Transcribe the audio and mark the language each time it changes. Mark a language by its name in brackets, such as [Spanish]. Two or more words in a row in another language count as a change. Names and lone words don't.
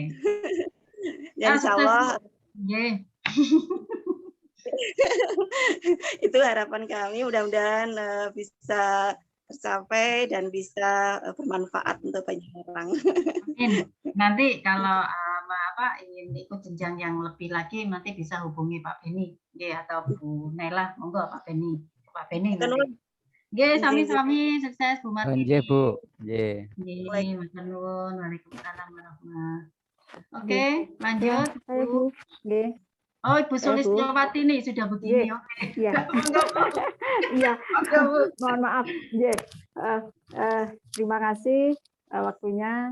[Indonesian] Dan [Arabic] إن شاء الله [Indonesian] itu harapan kami, mudah-mudahan bisa tercapai dan bisa bermanfaat untuk banyak orang. Nanti kalau ingin ikut jenjang yang lebih lagi nanti bisa hubungi Pak Beni atau Bu Nela, monggo Pak Beni. Pak Beni nanti. [Javanese] Sami-sami sukses Bu Martini. [Indonesian] Nggih, Bu. Nggih. [Arabic] وعليكم السلام ورحمة الله. [Indonesian] Oke, lanjut Bu. Nggih. Oh, Ibu Sulistiawati nih sudah begini. Oke. Iya. Iya. Mohon maaf. Terima kasih waktunya.